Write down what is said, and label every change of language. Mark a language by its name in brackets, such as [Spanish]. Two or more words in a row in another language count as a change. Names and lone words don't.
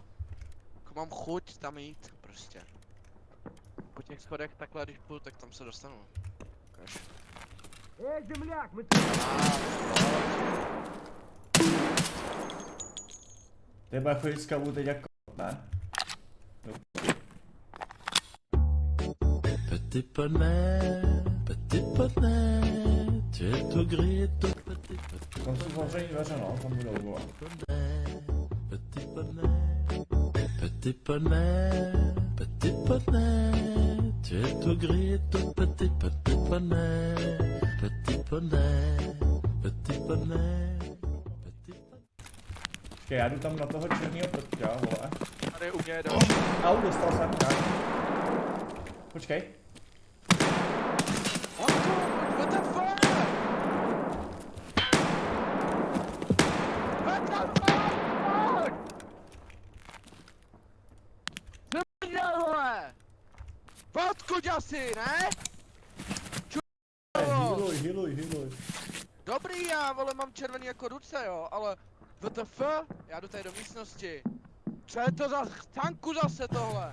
[Czech] Jako mám chuť tam jít, prostě. Po těch schodech takhle, když půjdu, tak tam se dostanu. Ukaž. [Russian] Эй, земляк, мы [Czech] Ty bude chodit s kavou teď jako ne? [French] Petit poney, tu es tout gris, tout petit [Czech] Tam jsou zavřený dveře, no, tam budou, vole. [French] poney, petit poney, petit poney, petit poney, tu es tout gris, tout petit poney, petit poney, petit poney, petit poney. [Czech] Počkej, já jdu tam na toho černýho prťa, vole. Tady u mě je Au, dostal jsem, tak. Počkej. [English] What the fuck? What the fuck? [Czech] Vole! Vodku děsi, ne? Healuj. Dobrý, já vole mám červený jako ruce, jo, ale WTF? Já jdu tady do místnosti. Co je to za tanku zase tohle?